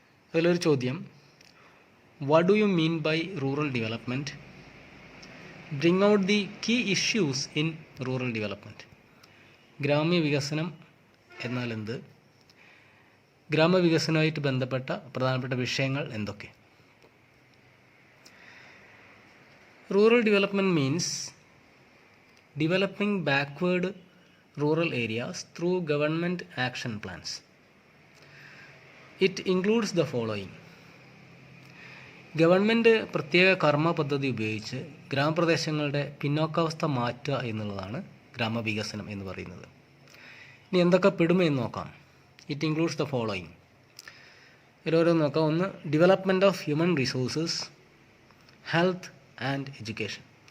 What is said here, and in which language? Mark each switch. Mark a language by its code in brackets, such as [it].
[ml] അതിലൊരു ചോദ്യം, [en] What do you mean by rural development? Bring out the key issues in rural development. [ml] ഗ്രാമ്യ വികസനം എന്നാൽ എന്ത്? ഗ്രാമവികസനവുമായിട്ട് ബന്ധപ്പെട്ട പ്രധാനപ്പെട്ട വിഷയങ്ങൾ എന്തൊക്കെ? [en] Rural development means developing backward rural areas through government action plans. It includes the following. [ml] Government പ്രത്യേക കർമ്മ പദ്ധതി ഉപയോഗിച്ച് ഗ്രാമപ്രദേശങ്ങളുടെ പിന്നോക്കാവസ്ഥ മാറ്റുക എന്നുള്ളതാണ് ഗ്രാമവികസനം എന്ന് പറയുന്നത്. ഇനി എന്തൊക്കെ പെടുമെന്ന് നോക്കാം. [en] It includes the following. [ml] ഇതിലോരോന്ന് നോക്കാം. [en] ഒന്ന്, development of human resources, health and education.